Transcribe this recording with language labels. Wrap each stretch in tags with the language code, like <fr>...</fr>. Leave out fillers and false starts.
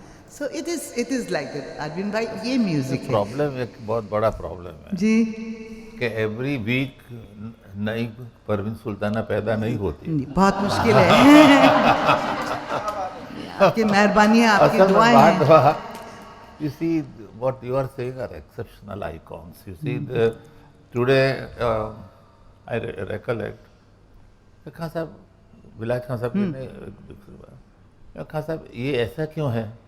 <en>So it is like that.</en> <hi>Arvind भाई ये music है। प्रॉब्लम एक बहुत बड़ा प्रॉब्लम है जी कि</hi> <en>every week</en> <hi>नई परवीन सुल्ताना पैदा नहीं होती। बहुत मुश्किल है। आपकी मेहरबानी है, आपकी दुआएं हैं।</hi> <en>You see what you are saying are exceptional icons. You see today I recollect Khan साहब, विलायत खान साहब ने खान साहब</en> <hi>ये ऐसा क्यों है?</hi>